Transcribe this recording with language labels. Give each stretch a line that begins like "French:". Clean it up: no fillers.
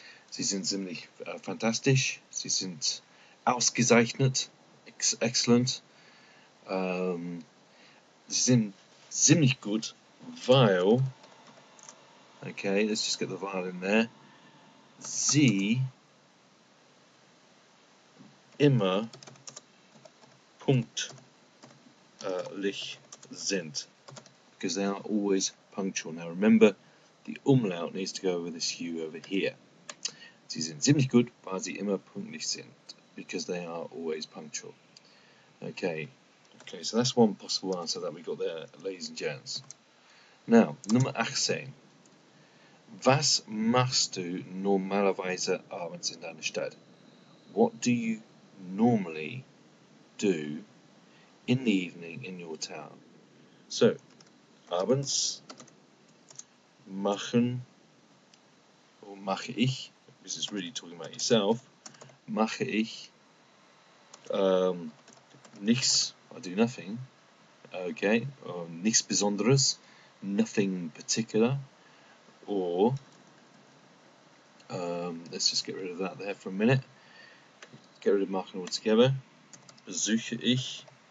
German: Sie sind ziemlich fantastisch. Sie sind ausgezeichnet. Excellent. Sie sind ziemlich gut, weil.
English: Okay, let's just get the weil in there.
German: Sie immer pünktlich sind.
English: Because they are always punctual. Now remember, the umlaut needs to go over this U over here.
German: Sie sind ziemlich gut, weil sie immer pünktlich sind.
English: Because they are always punctual. Okay, so that's one possible answer that we got there, ladies and gents. Now, Nummer 18.
German: Was machst du normalerweise abends in deiner Stadt?
English: What do you normally do in the evening in your town? So,
German: abends machen,
English: or
German: mache ich,
English: this is really talking about yourself,
German: mache ich nichts,
English: I do nothing, okay,
German: nichts Besonderes,
English: nothing particular, or let's just get rid of that there for a minute, get rid of machen altogether,
German: besuche ich,